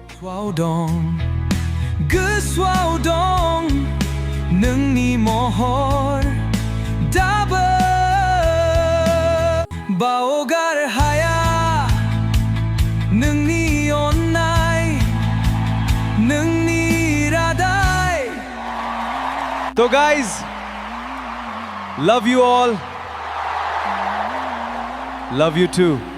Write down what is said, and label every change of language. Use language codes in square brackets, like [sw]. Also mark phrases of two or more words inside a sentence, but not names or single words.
[brx] गोसोआव दं नोंनि महर दाबो बावगार हाया नोंनि अननाय नोंनि रादाय तो गाइस [en] love you all love you too